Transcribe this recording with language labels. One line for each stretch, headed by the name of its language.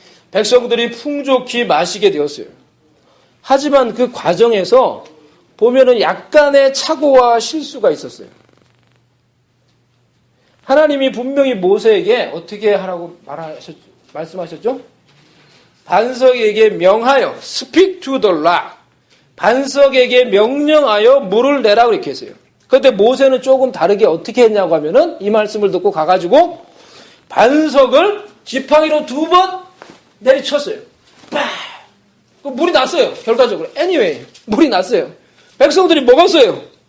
Korean: 백성들이 풍족히 마시게 되었어요. 하지만 그 과정에서 보면은 약간의 착오와 실수가 있었어요. 하나님이 분명히 모세에게 어떻게 하라고 말씀하셨죠? 반석에게 명하여
English: speak to the rock.
Korean: 반석에게 명령하여 물을 내라 그렇게 했어요. 그런데 모세는 조금 다르게 어떻게 했냐고 하면은 이 말씀을 듣고 가가지고 반석을 지팡이로 2번 내리쳤어요. 그 물이 났어요. 결과적으로. anyway 물이 났어요. 백성들이 먹었어요.